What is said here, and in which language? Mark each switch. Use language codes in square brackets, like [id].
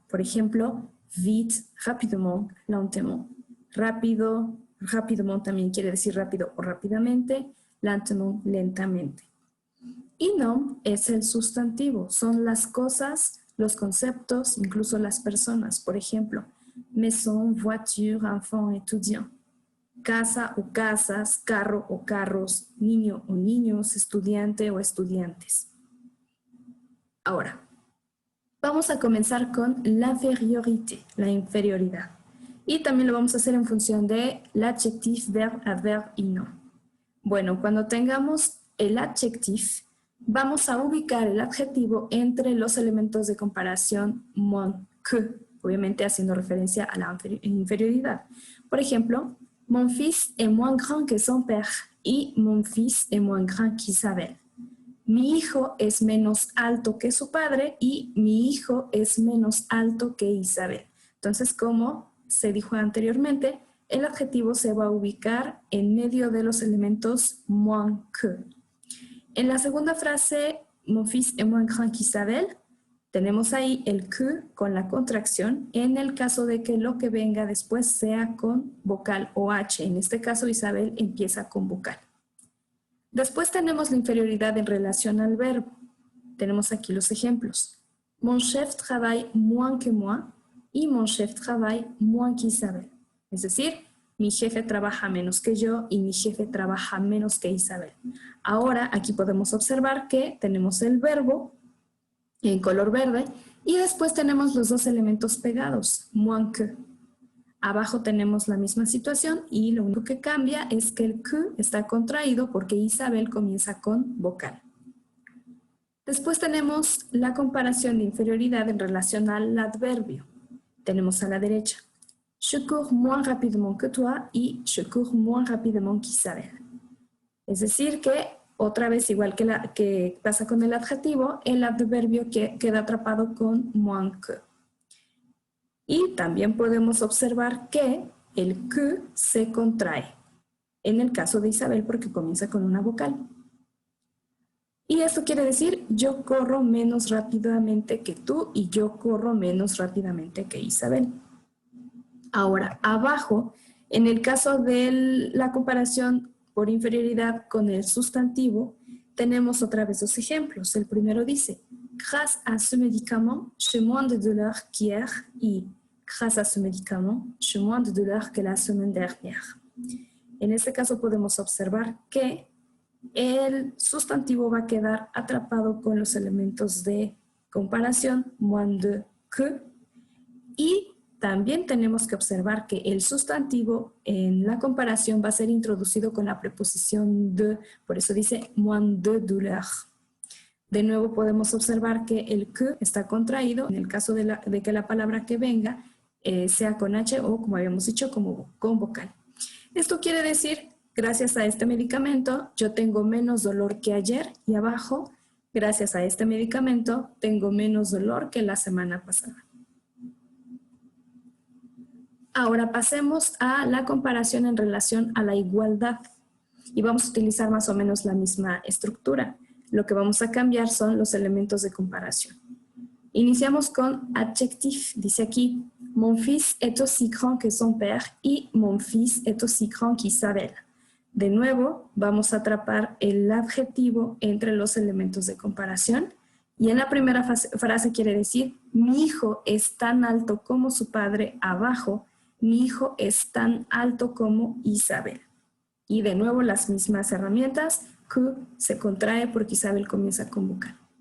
[fr] Por ejemplo, vite, rapidement, lentement. [es] Rápido, rapidement también quiere decir rápido o rápidamente, lentement, lentamente. Y nom es el sustantivo, son las cosas, los conceptos, incluso las personas. Por ejemplo, [fr] maison, voiture, enfant, étudiant. [es] Casa o casas, carro o carros, niño o niños, estudiante o estudiantes. Ahora, vamos a comenzar con l'infériorité, la inferioridad. Y también lo vamos a hacer en función de l'adjectif, verbe, adverbe y nom. Bueno, cuando tengamos el adjectif, vamos a ubicar el adjetivo entre los elementos de comparación [fr] moins que, [es] obviamente haciendo referencia a la inferioridad. Por ejemplo, [fr] mon fils est moins grand que son père y mon fils est moins grand qu'Isabelle. [es] Mi hijo es menos alto que su padre y mi hijo es menos alto que Isabel. Entonces, como se dijo anteriormente, el adjetivo se va a ubicar en medio de los elementos [fr] moins que. [es] En la segunda frase, [fr] mon fils est moins grand qu'Isabelle, [es] tenemos ahí el que con la contracción en el caso de que lo que venga después sea con vocal o H. En este caso, Isabel empieza con vocal. Después tenemos la inferioridad en relación al verbo. Tenemos aquí los ejemplos. [fr] Mon chef travaille moins que moi y mon chef travaille moins qu'Isabelle. [es] Es decir, mi jefe trabaja menos que yo y mi jefe trabaja menos que Isabel. Ahora aquí podemos observar que tenemos el verbo en color verde y después tenemos los dos elementos pegados, [fr] moins que. [es] Abajo tenemos la misma situación y lo único que cambia es que el que está contraído porque Isabel comienza con vocal. Después tenemos la comparación de inferioridad en relación al adverbio. Tenemos a la derecha, [fr] je cours moins rapidement que toi y je cours moins rapidement qu'Isabel. [es] Es decir que, otra vez igual que pasa con el adjetivo, el adverbio queda atrapado con [fr] moins que. [es] Y también podemos observar que el que se contrae, en el caso de Isabel porque comienza con una vocal. Y esto quiere decir, yo corro menos rápidamente que tú y yo corro menos rápidamente que Isabel. Ahora, abajo, en el caso de la comparación por inferioridad con el sustantivo, tenemos otra vez dos ejemplos. El primero dice, [fr] grâce à ce médicament, j'ai moins de douleur qu'hier y grâce à ce médicament, j'ai moins de douleur que la semaine dernière. [es] En este caso podemos observar que el sustantivo va a quedar atrapado con los elementos de comparación, [fr] moins de que, [es] y también tenemos que observar que el sustantivo en la comparación va a ser introducido con la preposición de, por eso dice [fr] moins de douleur. [es] De nuevo podemos observar que el que está contraído en el caso de que la palabra que venga sea con H o, como habíamos dicho, con vocal. Esto quiere decir, gracias a este medicamento, yo tengo menos dolor que ayer y abajo, gracias a este medicamento, tengo menos dolor que la semana pasada. Ahora pasemos a la comparación en relación a la igualdad y vamos a utilizar más o menos la misma estructura. Lo que vamos a cambiar son los elementos de comparación. Iniciamos con adjectif, dice aquí, [fr] mon fils est aussi grand que son père y mon fils est aussi grand qu'Isabelle. [es] De nuevo, vamos a atrapar el adjetivo entre los elementos de comparación. Y en la primera frase quiere decir, mi hijo es tan alto como su padre. Abajo, mi hijo es tan alto como Isabel. Y de nuevo las mismas herramientas, que se contrae porque Isabel comienza con vocal.